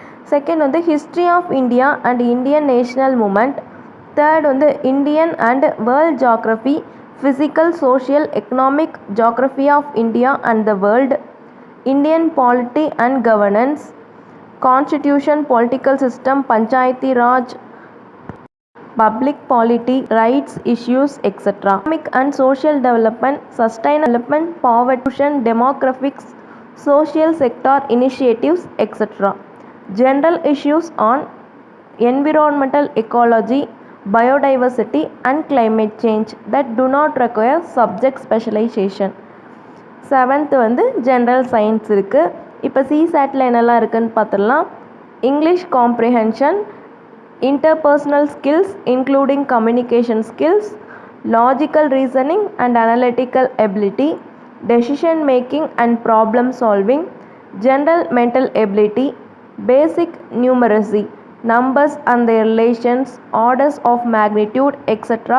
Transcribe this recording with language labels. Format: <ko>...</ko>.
<en>Second history of India and Indian national movement. Third Indian and world geography, physical, social, economic geography of India and the world. Indian polity and governance, constitution, political system, Panchayati Raj, public polity, rights issues, etc. Economic and social development, sustainable development, poverty, demographics, social sector initiatives, etc. General issues on environmental ecology, biodiversity and climate change that do not require subject specialization.</en> <ta>7th வந்து general science இருக்குது. இப்போ சிசேட்டில் என்னெல்லாம் இருக்குதுன்னு பார்த்துடலாம்.</ta> <en>English comprehension, interpersonal skills including communication skills, logical reasoning and analytical ability, decision making and problem solving, general mental ability, basic numeracy, numbers and their relations, orders of magnitude, etc.</en>